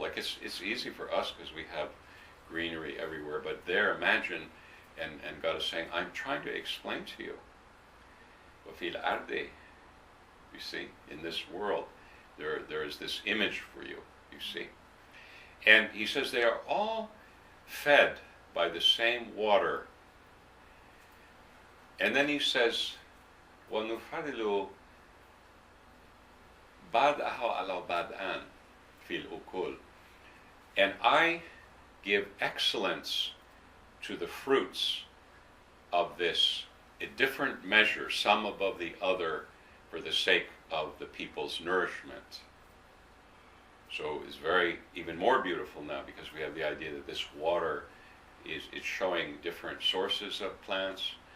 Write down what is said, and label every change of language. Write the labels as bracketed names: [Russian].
[English] Like it's easy for us because we have greenery everywhere, but there, imagine, and God is saying, I'm trying to explain to you. [Arabic] وَفِي الْأَرْضِ, [English] you see, in this world, there is this image for you, you see. And he says they are all fed by the same water. And then he says, [Arabic] وَنُفَضِّلُ بَعْضَهَا عَلَى بَعْضٍ فِي الْأُكُلِ. [English] And I give excellence to the fruits of this, a different measure, some above the other, for the sake of the people's nourishment. So it's even more beautiful now because we have the idea that this water is showing different sources of plants.